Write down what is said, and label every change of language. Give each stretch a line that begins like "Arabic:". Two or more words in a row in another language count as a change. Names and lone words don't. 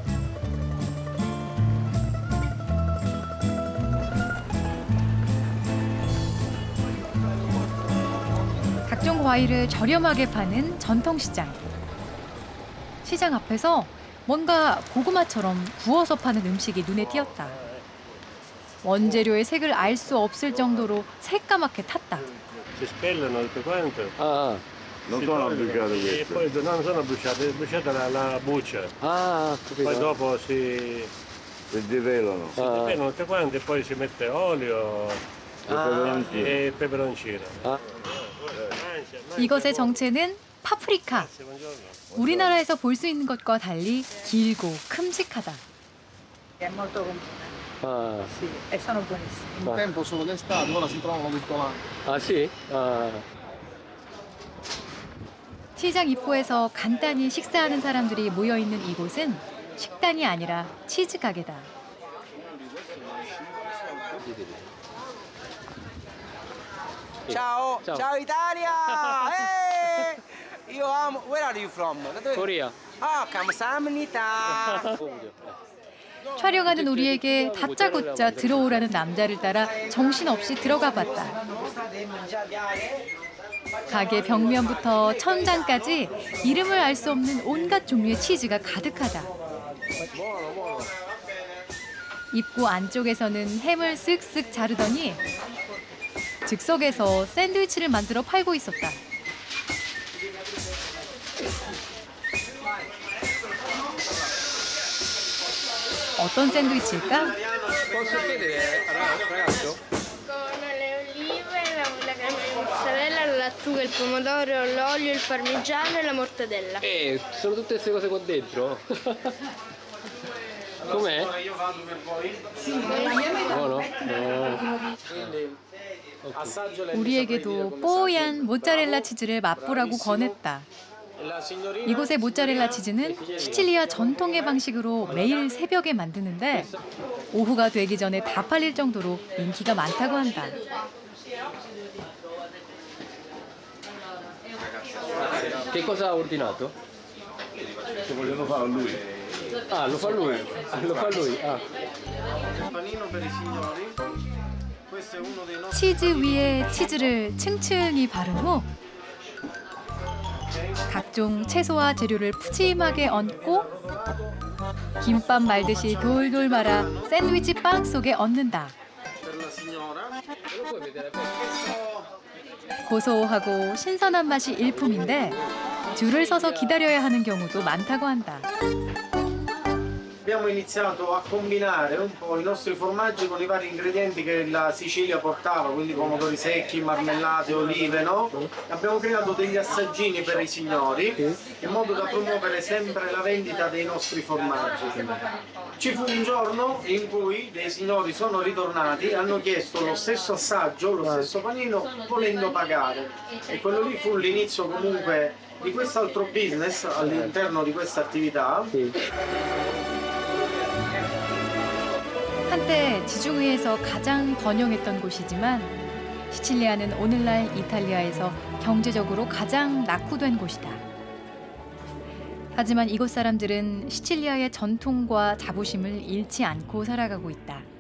Korean: 각종 과일을 저렴하게 파는 전통시장. 시장 앞에서 뭔가 고구마처럼 구워서 파는 음식이 눈에 띄었다. 원재료의 색을 알 수 없을 정도로 새까맣게 탔다.
Italian: Si spellano tutto quanto. Non sono bruciate E queste. poi non sono bruciate, è bruciata la buccia. Poi dopo si develano. tutte quante e poi si mette olio e peperoncino.
Korean: 이것의 정체는 파프리카. 우리나라에서 볼 수 있는 것과 달리 길고 큼직하다.
Italian: È molto comune. Sì, e sono buonissimi. Un tempo solo d'estate, ora si trovano tutto l'anno. Ah sì?
Korean: 시장 입구에서 간단히 식사하는 사람들이 모여있는 이곳은 식당이 아니라 치즈 가게다.
Italian: Ciao, ciao Italia! Io amo.
English: Where are you from? Korea.
Korean: Ah, 감사합니다. 촬영하는 우리에게 다짜고짜 들어오라는 남자를 따라 정신없이 들어가 봤다. 가게 벽면부터 천장까지 이름을 알 수 없는 온갖 종류의 치즈가 가득하다. 입구 안쪽에서는 햄을 쓱쓱 자르더니 즉석에서 샌드위치를 만들어 팔고 있었다. 어떤 샌드위치일까?
Italian: Posso chiedere, ragazzo? Con le olive, la crema di mozzarella, la lattuga, il pomodoro, l'olio, il parmigiano e la mortadella. Sono tutte queste cose qua dentro? Com'è? Io vado per voi. Buono? Assaggio le
Korean: 우리에게도 뽀얀 모짜렐라 치즈를 맛보라고 권했다. 이곳의 모짜렐라 치즈는 시칠리아 전통의 방식으로 매일 새벽에 만드는데 오후가 되기 전에 다 팔릴 정도로 인기가 많다고 한다.
Italian: Che cosa ha ordinato? Che vogliono fare lui. Ah, lo fa lui. Lo fa lui. Ah. Panino per i signori. Questo è uno dei nostri.
Korean: 치즈 위에 치즈를 층층이 바른 후 각종 채소와 재료를 푸짐하게 얹고 김밥 말듯이 돌돌 말아 샌드위치 빵 속에 얹는다. 고소하고 신선한 맛이 일품인데 줄을 서서 기다려야 하는 경우도 많다고 한다.
Italian: Abbiamo iniziato a combinare un po' i nostri formaggi con i vari ingredienti che la Sicilia portava, quindi pomodori secchi, marmellate, olive, no? Abbiamo creato degli assaggini per i signori in modo da promuovere sempre la vendita dei nostri formaggi. Ci fu un giorno in cui dei signori sono ritornati e hanno chiesto lo stesso assaggio, lo stesso panino, volendo pagare. E quello lì fu l'inizio comunque di quest'altro business all'interno di questa attività.
Korean: 한때 지중해에서 가장 번영했던 곳이지만 시칠리아는 오늘날 이탈리아에서 경제적으로 가장 낙후된 곳이다. 하지만 이곳 사람들은 시칠리아의 전통과 자부심을 잃지 않고 살아가고 있다.